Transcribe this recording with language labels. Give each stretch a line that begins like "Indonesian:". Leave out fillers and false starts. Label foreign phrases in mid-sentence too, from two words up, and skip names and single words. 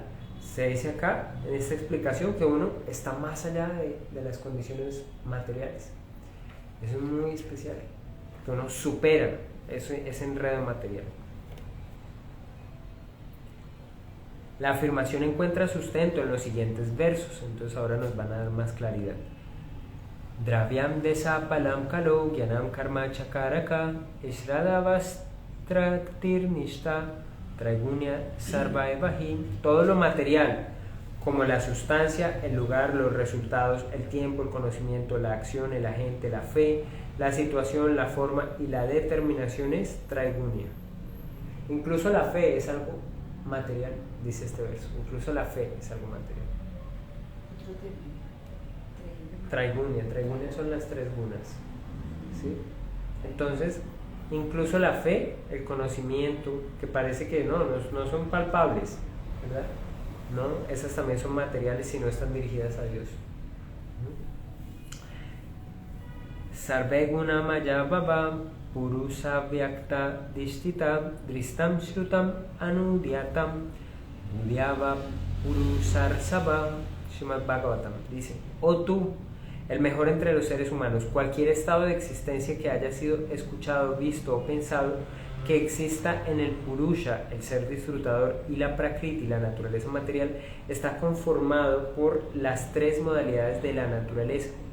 Spanish: Se dice acá, en esta explicación, que uno está más allá de las condiciones materiales. Eso es muy especial, que uno supera ese enredo material. La afirmación encuentra sustento en los siguientes versos, entonces ahora nos van a dar más claridad.
Sanskrit: Dravyam desapalam kalo gyanam karma chakaraka ishradavastraktir nishta traigunya sarvaevahi.
Spanish: Todo lo material, como la sustancia, el lugar, los resultados, el tiempo, el conocimiento, la acción, el agente, la fe, la situación, la forma y la determinación es traigunya. Incluso la fe es algo material, dice este verso. Incluso la fe es algo material. Traigunya son las tres gunas, ¿sí? Entonces, incluso la fe, el conocimiento, que parece que no son palpables, ¿verdad? No, esas también son materiales si no están dirigidas a Dios.
Sanskrit: Sarve guna maya baba purusa vyakta dishtita dristam shrutam anudiatam budyava purusar sabha.
Spanish: Srimad Bhagavatam dice: oh tú, el mejor entre los seres humanos, cualquier estado de existencia que haya sido escuchado, visto o pensado, que exista en el Purusha, el ser disfrutador, y la Prakriti, la naturaleza material, está conformado por las tres modalidades de la naturaleza.